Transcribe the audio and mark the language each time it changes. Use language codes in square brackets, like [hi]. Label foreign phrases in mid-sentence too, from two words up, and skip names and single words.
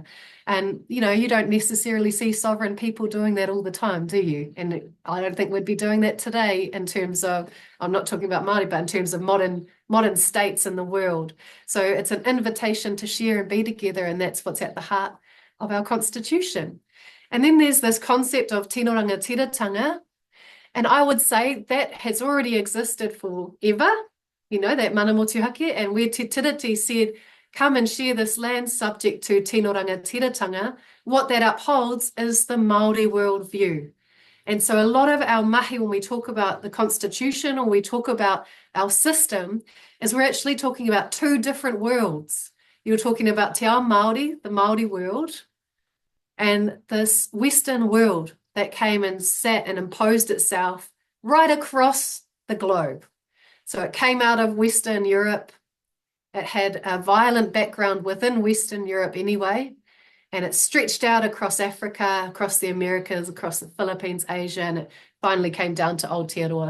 [en] And, you know, you don't necessarily see sovereign people doing that all the time, do you? And I don't think we'd be doing that today in terms of, I'm not talking about Māori, but in terms of modern states in the world. So it's an invitation to share and be together, and that's what's at the heart of our constitution. And then there's this concept of [mi] tino rangatiratanga, [en] and I would say that has already existed forever, you know, that [mi] mana motuhake, [en] and where Te Tiriti said, come and share this land subject to [mi] tino rangatiratanga, [en] what that upholds is the Māori worldview. And so a lot of our mahi, when we talk about the constitution or we talk about our system, is we're actually talking about two different worlds. You're talking about [mi] te ao Māori, [en] the Māori world, and this Western world that came and sat and imposed itself right across the globe. So it came out of Western Europe. It had a violent background within Western Europe anyway, and it stretched out across Africa, across the Americas, across the Philippines, Asia, and it finally came down to Aotearoa.